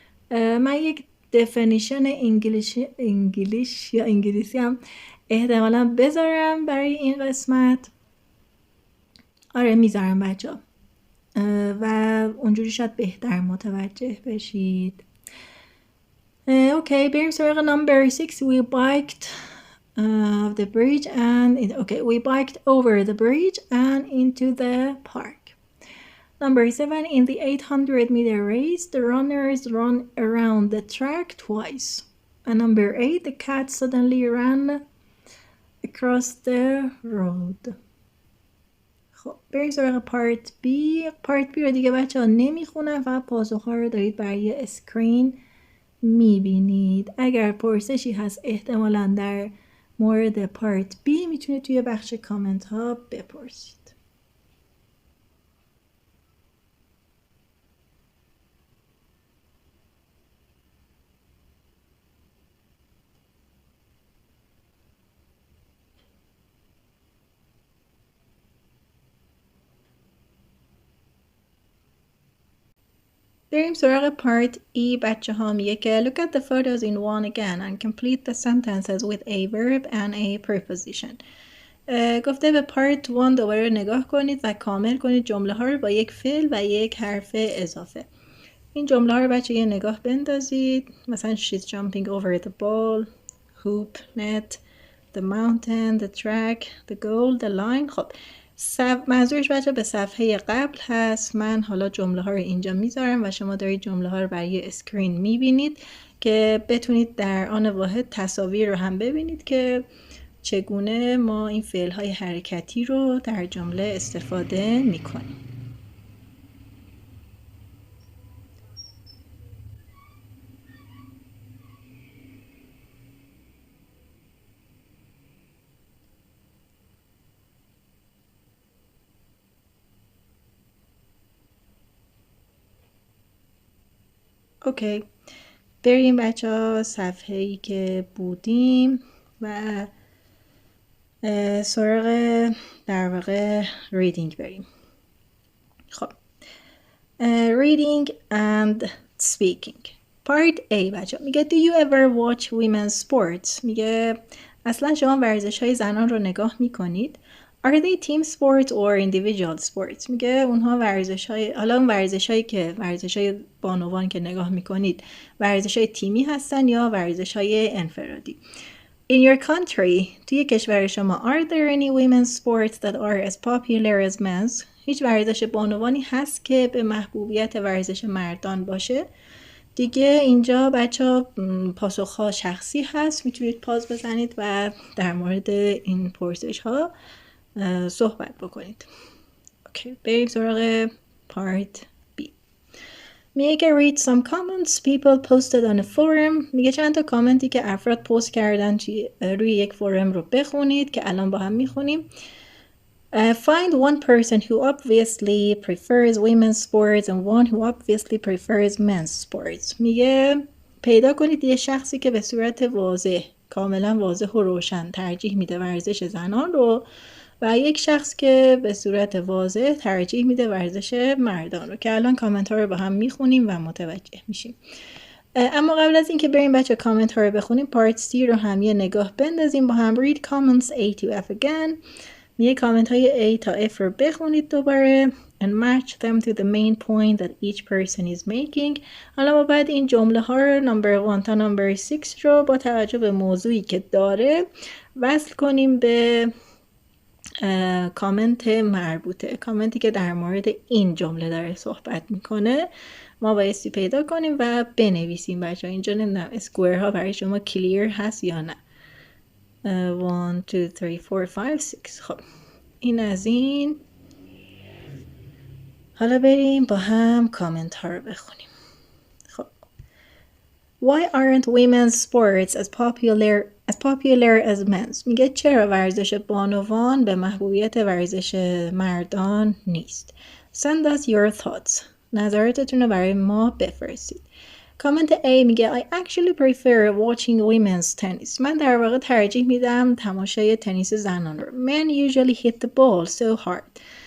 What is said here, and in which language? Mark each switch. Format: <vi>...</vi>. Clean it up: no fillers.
<fa>من یک definition انگلیش یا انگلیسی هم احتمالا بذارم برای این قسمت. آره میذارم بچه ها و اونجوری شاید بهتر متوجه بشید. اوکی بریم سراغ</fa> <en>number 6 we biked of the bridge and okay, we biked over the bridge and into the park. Number 7, in the 800-meter race, the runners run around the track twice. And number 8, the cat suddenly ran across the road.</en> <fa>خب بریم سراغ پارت بی. پارت بی رو دیگه بچه ها نمیخونم، فقط پاسخ ها رو دارید برای اسکرین میبینید. اگر پرسشی هست احتمالاً در مورد پارت بی میتونید توی بخش کامنت ها بپرسید. بریم سراغ پارت ای. بچه ها میگه که</fa> <en>look at the photos in one again and complete the sentences with a verb and a preposition.</en> <fa>گفته به پارت 1 دوباره نگاه کنید و کامل کنید جمله ها رو با یک فعل و یک حرف اضافه. این جمله ها رو بچه یه نگاه بندازید.</fa> <en>مثلا she's jumping over the ball, hoop, net, the mountain, the track, the goal, the line.</en> <fa>خب منظورش بچه به صفحه قبل هست. من حالا جمله ها رو اینجا میذارم و شما دارید جمله ها رو برای اسکرین میبینید که بتونید در آن واحد تصاویر رو هم ببینید که چگونه ما این فعل های حرکتی رو در جمله استفاده میکنیم. اوکی، بریم بچه ها صفحه‌ای که بودیم و سراغ در واقع reading بریم.</fa> <en>خب reading and speaking.</en> <fa>Part A بچه میگه</fa> <en>do you ever watch women's sports؟</en> <fa>میگه اصلا شما ورزش های زنان رو نگاه میکنید؟</fa> <en>Are they team sports or individual sports؟</en> <fa>میگه اونها ورزش های، حالا اون ورزش هایی که ورزش های بانوان که نگاه میکنید ورزش های تیمی هستن یا ورزش های انفرادی؟</fa> <en>In your country،</en> <fa>توی کشور شما</fa> <en>are there any women's sports that are as popular as men's؟</en> <fa>هیچ ورزش بانوانی هست که به محبوبیت ورزش مردان باشه؟ دیگه اینجا بچه ها پاسخ ها شخصی هست، میتونید پاز بزنید و در مورد این پرسش ها صحبت بکنید. اوکی، بریم سراغ پارت بی. میگه که</fa> <en>read some comments people posted on a forum.</en> <fa>میگه چند تا کامنتی که افراد پست کردن روی یک فورم رو بخونید که الان با هم میخونیم.</fa> <en>Find one person who obviously prefers women's sports and one who obviously prefers men's sports.</en> <fa>میگه پیدا کنید یه شخصی که به صورت واضح، کاملا واضح و روشن ترجیح میده ورزش زنان رو و یک شخص که به صورت واضح ترجیح میده ورزش مردان رو، که الان کامنت ها رو با هم میخونیم و متوجه میشیم. اما قبل از اینکه بریم بچه کامنت ها رو بخونیم، پارت سی رو هم یه نگاه بندازیم با هم.</fa> <en>read comments A to F again.</en> <fa>میگه کامنت های A تا F رو بخونید دوباره</fa> <en>and match them to the main point that each person is making.</en> <fa>حالا ما بعد این جمله ها رو نمبر 1 تا نمبر 6 رو با توجه به موضوعی که داره وصل کنیم به کامنت مربوطه، کامنتی که در مورد این جمله داره صحبت میکنه. ما بایستی پیدا کنیم و بنویسیم بچه ها. اینجا نمیدونم اسکوئر ها برای شما کلیر هست یا نه. 1 2 3 4 5 6. خب این از این. حالا بریم با هم کامنت ها رو بخونیم.</fa> <en>خب Why aren't women's sports as popular as men's؟</en> <fa>میگه چرا ورزش بانوان به محبوبیت ورزش مردان نیست؟</fa> <en>Send us your thoughts.</en> <fa>نظراتتون رو برای ما بفرستید. کامنت A میگه</fa> <en>I actually prefer watching women's tennis.</en> <fa>من در واقع ترجیح میدم تماشای تنیس زنان رو.</fa> <en>Men usually hit the ball so hard.</en>